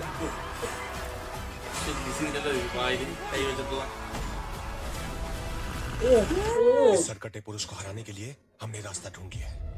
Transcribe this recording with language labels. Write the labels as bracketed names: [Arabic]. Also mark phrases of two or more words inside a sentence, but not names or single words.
[Malayalam] സീനല്ലേ വായിൽ കൈ വെച്ചിട്ടുള്ള [Hindi] इस सरकटे पुरुष को हराने के लिए हमने रास्ता ढूंढ लिया है